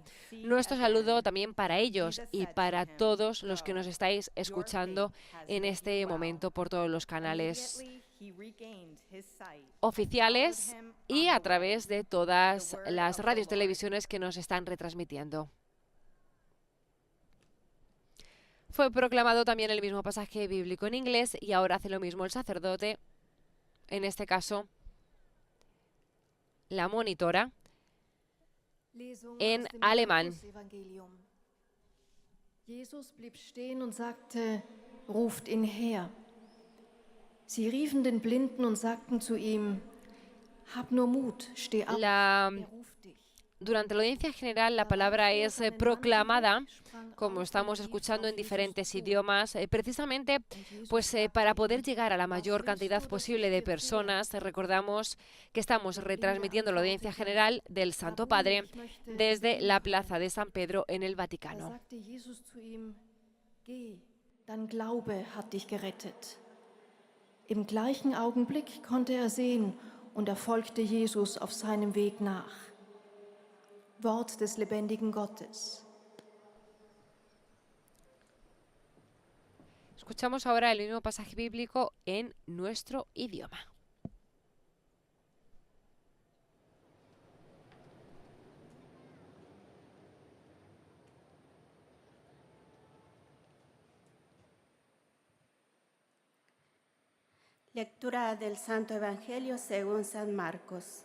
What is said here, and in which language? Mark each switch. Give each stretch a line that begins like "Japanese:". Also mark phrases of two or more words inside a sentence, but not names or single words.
Spanish: Nuestro saludo también para ellos y para todos los que nos estáis escuchando en este momento por todos los canales oficiales y a través de todas las radios y televisiones que nos están retransmitiendo. Fue proclamado también el mismo pasaje bíblico en inglés y ahora hace lo mismo el sacerdote, en este caso la monitora, en alemán.
German: Jesus blieb stehen und sagte: Ruft ihn her. Sie riefen den Blinden und sagten zu ihm: Hab nur Mut, steh auf, ruft dich.
Spanish: Durante la audiencia general la palabra es proclamada, como estamos escuchando en diferentes idiomas, precisamente pues para poder llegar a la mayor cantidad posible de personas. Recordamos que estamos retransmitiendo la audiencia general del Santo Padre desde la plaza de San Pedro en el Vaticano.
German: Sagte Jesus zu ihm: Geh, dein Glaube hat dich gerettet. Im gleichen Augenblick konnte er sehen und er folgte Jesus auf seinem Weg nach. Wort des lebendigen Gottes.
Spanish: Escuchamos ahora el mismo pasaje bíblico en nuestro idioma. Lectura del Santo Evangelio según San Marcos.